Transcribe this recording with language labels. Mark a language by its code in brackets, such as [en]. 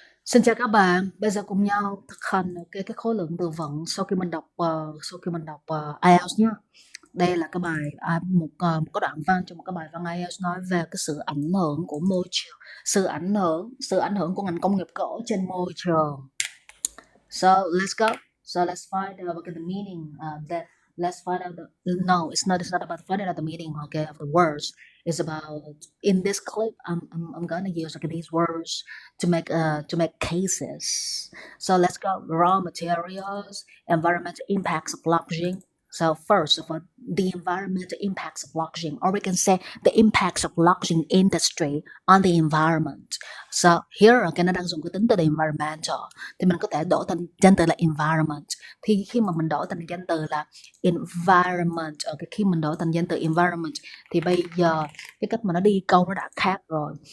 [vi] Xin chào các bạn, bây giờ cùng nhau thực hành cái khối lượng từ vựng sau khi mình đọc IELTS nhé. Đây là cái bài một cái đoạn văn trong một cái bài văn IELTS nói về cái sự ảnh hưởng của môi trường, sự ảnh hưởng của ngành công nghiệp gỗ trên môi trường. [en] So let's go. So let's find out the meaning. That let's find out the no. It's not about finding out the meaning. Okay, of the words. It's about in this clip. I'm gonna use like these words to make cases. So let's go. Raw materials, environmental impacts of blockchain. So first of all, the environmental impacts of blockchain, or we can say the impacts of blockchain industry on the environment. So here [vi] cái nó đang dùng cái tính từ the environmental thì mình có thể đổi thành danh từ là environment. Thì khi mà mình đổi thành danh từ là environment, khi mình đổi thành danh từ environment thì bây giờ cái cách mà nó đi câu nó đã khác rồi.